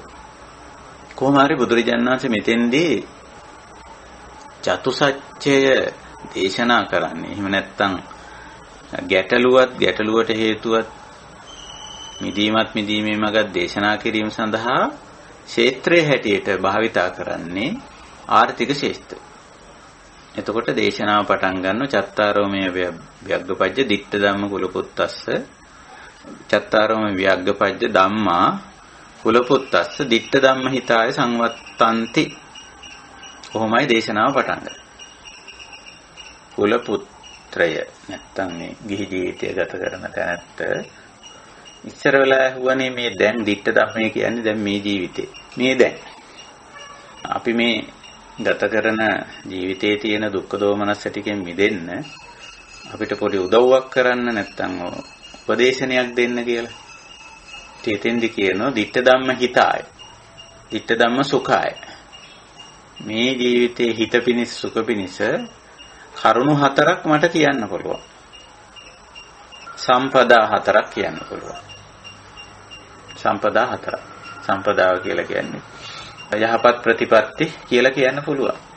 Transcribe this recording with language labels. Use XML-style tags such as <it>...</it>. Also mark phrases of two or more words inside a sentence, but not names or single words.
<si>කොහොම හරි බුදුරජාණන් වහන්සේ මෙතෙන්දී චතුසත්‍යය දේශනා කරන්නේ. එහෙම නැත්නම් ගැටලුවට හේතුවත් මිදීමේ මගක් දේශනා කිරීම සඳහා ක්ෂේත්‍රයේ හැටියට භාවිතා කරන්නේ ආර්ථික ක්ෂේත්‍රය. එතකොට දේශනාව පටන් ගන්න</si> <pi>චත්තාරෝමය වියග්ගපජ්ජ ditta ධම්ම කුලපුත්තස්ස චත්තාරෝම වියග්ගපජ්ජ ධම්මා කුලපුත්තස්ස ditta ධම්ම හිතාය සංවත්තන්ති.</pi> <si>කොහොමයි දේශනාව පටන් ගන්නේ. කුලපුත්‍රය නැත්තම් මේ ගිහි ජීවිතය ගත කරන තැනට ඉස්සර වෙලා ඇහුවනේ මේ දැන්</si> <pi>ditta ධම්මේ</pi> <si>කියන්නේ දැන් මේ ජීවිතේ. මේ දැන් අපි මේ ගත කරන ජීවිතයේ තියෙන දුක්ඛ දෝමනස් ටිකෙන් මිදෙන්න අපිට පොඩි උදව්වක් කරන්න නැත්තම් උපදේශනයක් දෙන්න කියලා. තේතෙන්දි කියනවා</si> <pi>ditta ධම්ම හිතාය. ditta ධම්ම සුඛාය.</pi> <si>මේ ජීවිතයේ හිත පිණිස සුඛ පිණිස කරුණු 4ක් මට කියන්න පුළුවන්. සම්පදා 4ක් කියන්න පුළුවන්. සම්පදා 4ක්. සම්පදාව කියලා කියන්නේ යහපත් ප්‍රතිපත්ති කියලා කියන්න පුළුවන්.</si>